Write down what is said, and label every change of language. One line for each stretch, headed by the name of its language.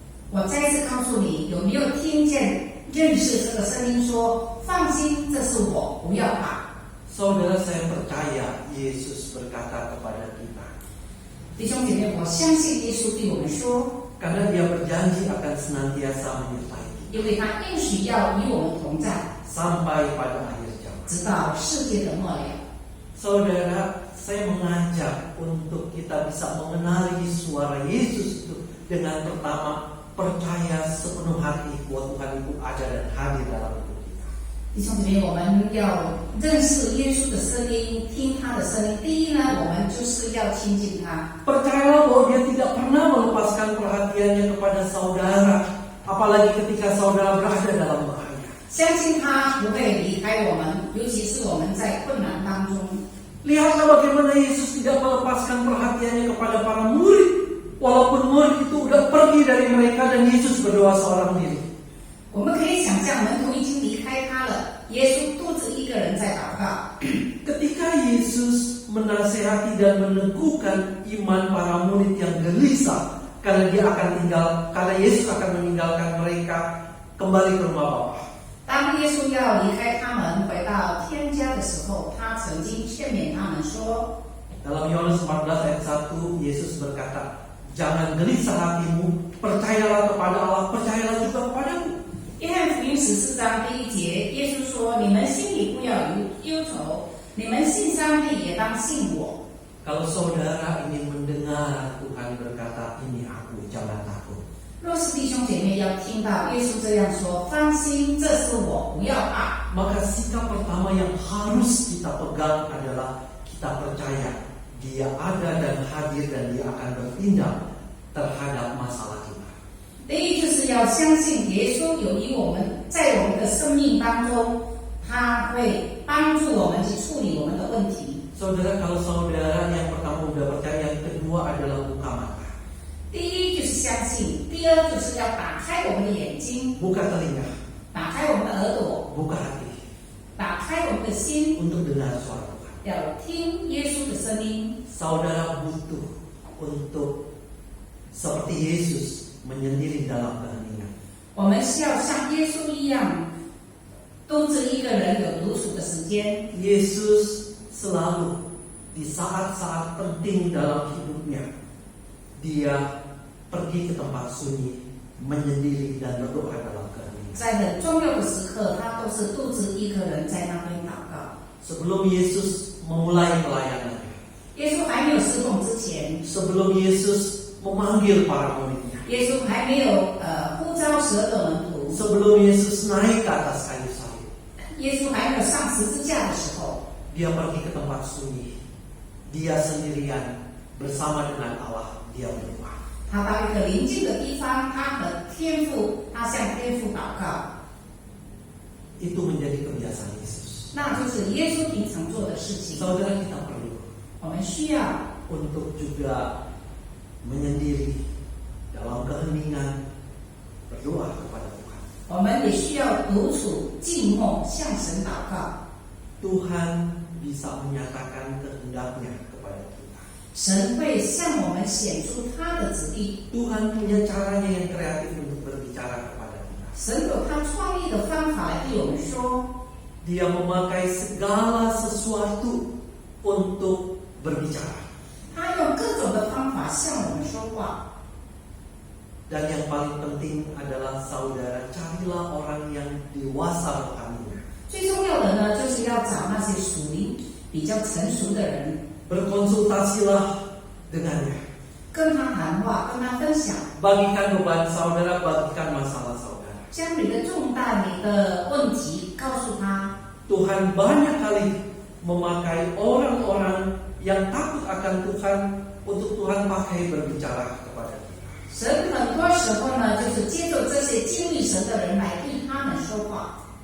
Chinese: 我再一次告诉你，有没有听见、认识这个声音说：“放心，这是我，不要怕。”
Indonesian: Saudara, saya percaya Yesus berkata kepada kita.
Chinese: 弟兄姐妹，我相信耶稣对我们说，
Indonesian: Karena dia berjanji akan senantiasa menyertai kita
Chinese: 因为他应许要与我们同在，
Indonesian: sampai pada akhir zaman.
Chinese: 直到世界的末了。
Indonesian: Saudara, saya mengajak untuk kita bisa mengenali suara Yesus itu dengan pertama percaya sepenuh hati bahwa Tuhan itu ada dan hadir dalam hidup kita.
Chinese: 弟兄姐妹，我们要认识耶稣的声音，听他的声音。第一呢，我们就是要亲近他。
Indonesian: Percayalah bahwa dia tidak pernah melepaskan perhatiannya kepada saudara, apalagi ketika saudara berada dalam bahaya.
Chinese: 相信他不会离开我们，尤其是我们在困难当中。
Indonesian: Lihatlah bagaimana Yesus tidak melepaskan perhatiannya kepada para murid, walaupun murid itu sudah pergi dari mereka dan Yesus berdoa seorang diri.
Chinese: 我们可以想象，门徒已经离开他了，耶稣独自一个人在祷告。
Indonesian: Ketika Yesus menasehati dan meneguhkan iman para murid yang gelisah karena Yesus akan meninggalkan mereka kembali ke rumah Bapa.
Chinese: 当耶稣要离开他们回到天家的时候，他曾经劝勉他们说：
Indonesian: Dalam Yohanes 14 ayat 1, Yesus berkata, jangan gelisah hatimu, percayalah kepada Allah, percayalah juga kepadaku.
Chinese: 约翰福音14章第1节，耶稣说：“你们心里不要忧愁，你们信上帝也当信我。”
Indonesian: Kalau saudara ingin mendengar Tuhan berkata, ini aku, jangan takut.
Chinese: 若是弟兄姐妹要听到耶稣这样说：“放心，这是我，不要怕。”
Indonesian: Maka sikap pertama yang harus kita pegang adalah kita percaya Dia ada dan hadir dan Dia akan bertindak terhadap masalah kita.
Chinese: 第一就是要相信耶稣有与我们在我们的生命当中，他会帮助我们去处理我们的问题。
Indonesian: Saudara, kalau saudara yang pertama sudah percaya, yang kedua adalah buka mata,
Chinese: 第一就是相信，第二就是要打开我们的眼睛，
Indonesian: buka telinga,
Chinese: 打开我们的耳朵，
Indonesian: buka hati
Chinese: 打开我们的心，
Indonesian: untuk dengar suara Tuhan.
Chinese: 要听耶稣的声音。
Indonesian: Saudara butuh untuk seperti Yesus menyendiri dalam keheningan.
Chinese: 我们需要像耶稣一样，独自一个人有独处的时间。
Indonesian: Yesus selalu di saat-saat penting dalam hidupnya, Dia pergi ke tempat sunyi, menyendiri dan berdoa dalam keheningan.
Chinese: 在很重要的时刻，他都是独自一个人在那边祷告。
Indonesian: Sebelum Yesus memulai pelayanannya,
Chinese: 耶稣还没有施工之前，
Indonesian: sebelum Yesus memanggil para muridnya,
Chinese: 耶稣还没有呼召12个门徒，
Indonesian: sebelum Yesus naik ke atas kayu salib,
Chinese: 耶稣还没有上十字架的时候，
Indonesian: Dia pergi ke tempat sunyi. Dia sendirian bersama dengan Allah, dia berdoa.
Chinese: 他到一个宁静的地方，他和天父，他向天父祷告，
Indonesian: Itu menjadi kebiasaan Yesus.
Chinese: 那就是耶稣平常做的事情。
Indonesian: Saudara, kita perlu
Chinese: 我们需要
Indonesian: untuk juga menyendiri dalam keheningan, berdoa kepada Tuhan.
Chinese: 我们也需要独处静默，向神祷告。
Indonesian: Tuhan bisa menyatakan kehendaknya kepada kita.
Chinese: 神会向我们显出他的旨意，
Indonesian: Tuhan punya caranya yang kreatif untuk berbicara kepada kita.
Chinese: 神有他创意的方法来对我们说，
Indonesian: Dia memakai segala sesuatu untuk berbicara.
Chinese: 他用各种的方法向我们说话。
Indonesian: Dan yang paling penting adalah saudara, carilah orang yang dewasa rohaninya.
Chinese: 最重要的呢，就是要找那些属灵比较成熟的人，
Indonesian: Berkonsultasilah dengannya.
Chinese: 跟他谈话，跟他分享，
Indonesian: Bagikan beban saudara, bagikan masalah saudara.
Chinese: 将你的重担、你的问题告诉他。
Indonesian: Tuhan banyak kali memakai orang-orang yang takut akan Tuhan untuk Tuhan pakai berbicara kepada kita.
Chinese: 神很多时候呢，就是接受这些经历神的人来对他们说话。